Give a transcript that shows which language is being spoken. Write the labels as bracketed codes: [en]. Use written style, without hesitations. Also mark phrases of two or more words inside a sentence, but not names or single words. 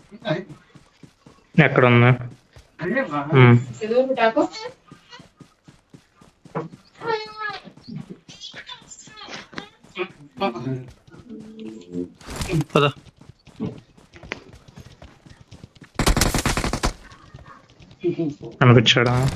[te] ఎక్కడ ఉంది? [hi] इधर उठा को [te] పద అనిపించాడా?